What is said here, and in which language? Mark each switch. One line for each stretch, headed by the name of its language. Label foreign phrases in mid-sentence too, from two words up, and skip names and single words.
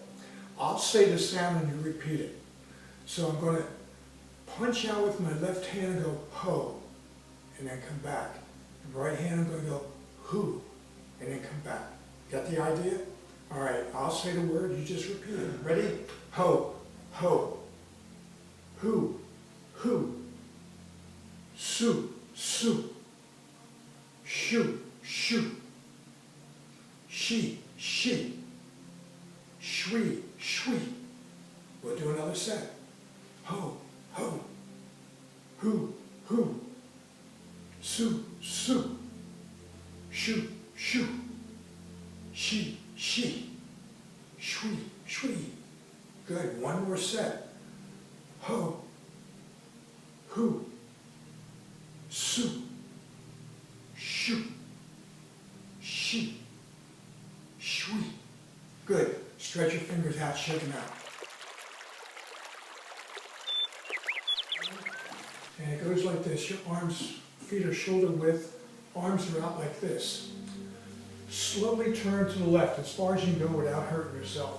English: I'll say the sound and you repeat it. So I'm going to punch out with my left hand and go ho, and then come back. The right hand I'm going to go hu, and then come back. Got the idea? All right, I'll say the word, you just repeat it. Ready? Ho, ho, hu, hu, su, su, shu, shu, shi, shi, shui, shui. We'll do another set. Ho, ho, hu, hu, su, su, shu, shu, shi, shi, shui, shui. Good, one more set. Ho, hu, su, shu, shi, shui. Good. Stretch your fingers out, shake them out. And it goes like this. Your arms, feet are shoulder width, arms are out like this. Slowly turn to the left as far as you can go without hurting yourself.